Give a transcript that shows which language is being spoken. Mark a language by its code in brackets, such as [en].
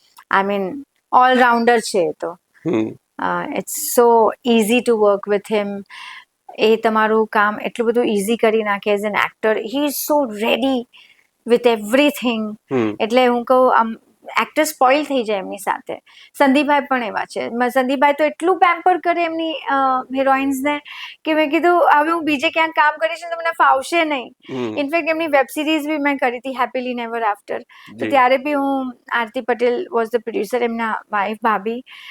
[en] I mean, all-rounder [gu] છે તો. [en] It's so easy to work with him. [gu] એ તમારું કામ એટલું બધું ઇઝી કરી નાખે [en] As an actor. He is so ready with everything. [gu] એટલે હું કહું એક્ટર સ્પોઇલ થઈ જાય એમની સાથે. સંદીપભાઈ પણ એવા છે. સંદીપભાઈ તો એટલું પેમ્પર કરે એમની હિરોઈન્સને કે મેં કીધું હવે હું બીજે ક્યાંક કામ કરીશ ને તો મને ફાવશે નહીં. ઇનફેક્ટ એમની વેબ સિરીઝ બી મેં કરી હતી હેપીલી નેવર આફ્ટર. તો ત્યારે બી હું આરતી પટેલ [en] was the producer, [gu] એમના વાઇફ ભાભી.